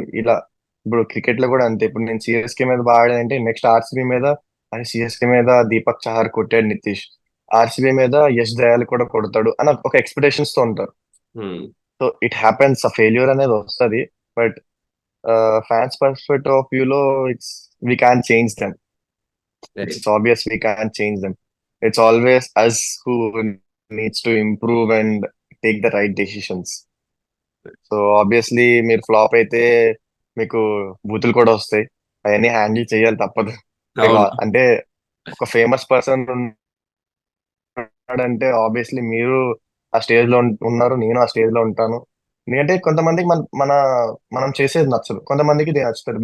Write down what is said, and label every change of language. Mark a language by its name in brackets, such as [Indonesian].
[Telugu] ఇలా ఇప్పుడు క్రికెట్ లో కూడా అంతే, ఇప్పుడు నేను సిఎస్కే మీద బాగా ఆడానంటే నెక్స్ట్ ఆర్సీబీ మీద, అని సిఎస్కే మీద దీపక్ చహర్ కొట్టాడు నితీష్, ఆర్సీబీ మీద యష్ దయాల్ కూడా కొడతాడు అని ఒక ఎక్స్పెక్టేషన్స్ తో ఉంటారు. [English] so it happens, [Telugu] ఆ ఫెయిల్యూర్ అనేది వస్తుంది. [English] But fans perspective of వ్యూలో, it's we can change them. It's obvious we can't change them. It's always us who needs to improve and take the right decisions. [Telugu] So obviously మీరు flop అయితే మీకు బూతులు కూడా వస్తాయి, అవన్నీ హ్యాండిల్ చేయాలి, తప్పదు. [English] Like, [Telugu] అవును. అంటే ఒక ఫేమస్ పర్సన్ ఉన్నాడంటే ఆబ్వియస్లీ మీరు ఆ స్టేజ్ లో ఉన్నారు, నేను ఆ స్టేజ్ లో ఉంటాను. ఎందుకంటే కొంతమందికి మనం చేసేది నచ్చదు, కొంతమందికి ఇది నచ్చుతుంది.